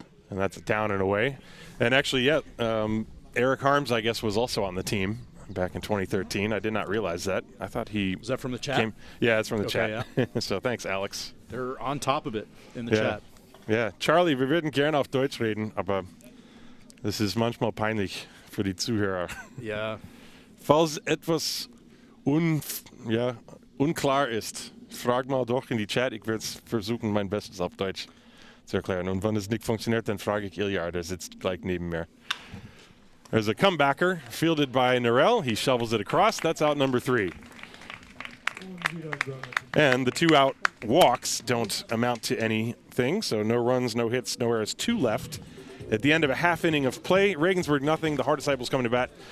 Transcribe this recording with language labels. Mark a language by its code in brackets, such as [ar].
[en] And that's down and away. And actually, Eric Harms, I guess, was also on the team back in 2013. I did not realize that. I thought he was that from the chat? Yeah, it's from the chat. Yeah. So thanks, Alex. They're on top of it in the chat. [de] Ja, Charlie, wir würden gerne auf Deutsch reden, aber es ist manchmal peinlich für die Zuhörer. Ja. Falls etwas unklar ist, frag mal doch in die Chat. Ich werde versuchen, mein Bestes auf Deutsch zu erklären. Und wenn es nicht funktioniert, dann frage ich Ilya, der sitzt gleich neben mir. [en] There's a comebacker fielded by Norell. He shovels it across. That's out number 3. And the 2-out walks don't amount to anything, so no runs, no hits, no errors. 2 left At the end of a half inning of play, Regensburg nothing, the Haar Disciples coming to bat.